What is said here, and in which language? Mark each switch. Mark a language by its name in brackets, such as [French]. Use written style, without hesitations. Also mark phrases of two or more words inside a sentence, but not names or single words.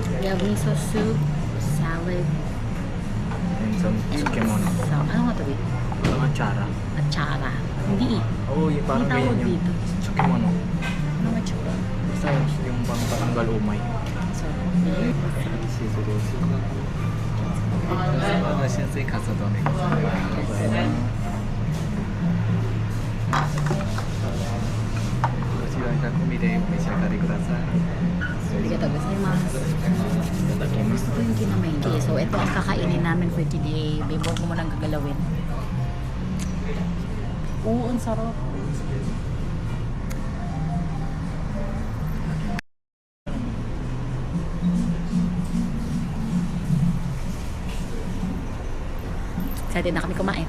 [English] We have miso soup, salad, And some and tsukemono. some, [Filipino] ano nga ito ba? Mga achara. Atsara. Hindi eh. Oo, yung parang Ang tawag ganyan yung dito? tsukemono. Ano nga atsara? Basta yung pang patanggal umay. So, [Japanese] 新鮮カツ丼でございます。こちら100ミでお召し上がりください。ありがとうございます. [Filipino] Gusto ko yung kinamaigi. So, ito ang kakainin namin [English] for today. [Filipino] Bebo ko munang gagalawin. Oo, ang sarap. Excited na kami kumain.